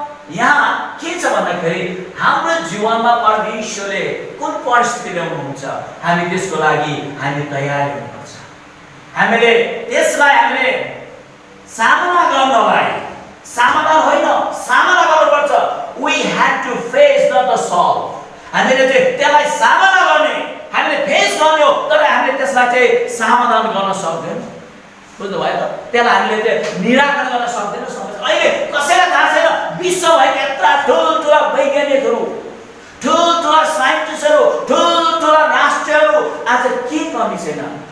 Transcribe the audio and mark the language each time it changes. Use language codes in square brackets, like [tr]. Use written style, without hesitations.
[ne] यहाँ के छ भन्दाखेरि हाम्रो जीवनमा परमेश्वरले कुन परिस्थिति ल्याउनुहुन्छ हामी त्यसको लागि हामी तयार हुनुपर्छ। हामीले त्यसलाई हामीले सामना गर्नलाई समाधान होइन सामना गर्नुपर्छ। [en] We had to face not the solve। [ne] हामीले चाहिँ त्यसलाई सामना गर्ने हामीले फेस गर्ने हो तर हामीले त्यसलाई चाहिँ समाधान गर्न सक्दैनौँ। बुझ्नु भयो त? त्यसलाई हामीले चाहिँ निराकरण गर्न सक्दैनौँ। अहिले कसैलाई थाहा छैन विश्वभरि यत्रा ठुल्ठुला वैज्ञानिकहरू ठुल्ठुला साइन्टिस्टहरू ठुल्ठुला राष्ट्रहरू आज के कमी छैन।